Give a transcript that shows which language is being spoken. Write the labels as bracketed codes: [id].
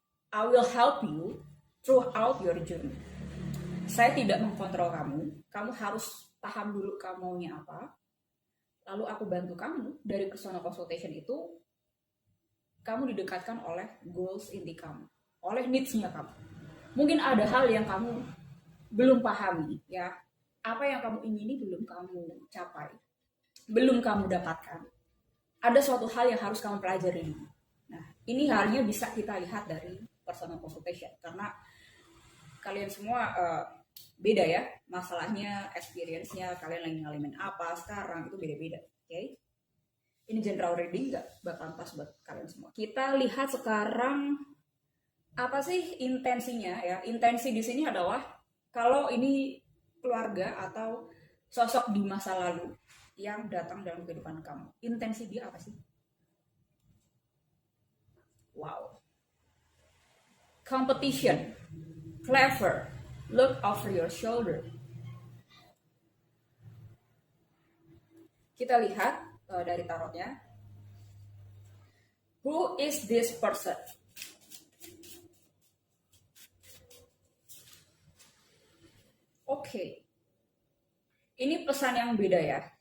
[en] I will help you throughout your journey. [id] Saya tidak mengkontrol kamu, kamu harus paham dulu kamu maunya apa. Lalu aku bantu kamu dari personal consultation itu, kamu didekatkan oleh goals inti kamu, oleh needs-nya kamu. Mungkin ada hal yang kamu belum pahami, ya. Apa yang kamu ingini belum kamu capai, belum kamu dapatkan. Ada suatu hal yang harus kamu pelajari. Nah, ini halnya bisa kita lihat dari personal consultation, karena kalian semua beda ya, masalahnya, experience-nya, kalian lagi ngalamin apa sekarang, itu beda-beda. Okay? Ini general reading, nggak bakal pas buat kalian semua. Kita lihat sekarang apa sih intensinya ya. Intensi di sini adalah kalau ini keluarga atau sosok di masa lalu yang datang dalam kehidupan kamu, intensi dia apa sih? Wow. [en] Competition, clever, look over your shoulder. [id] Kita lihat dari tarotnya. [en] Who is this person? [id] Oke. Ini pesan yang beda ya.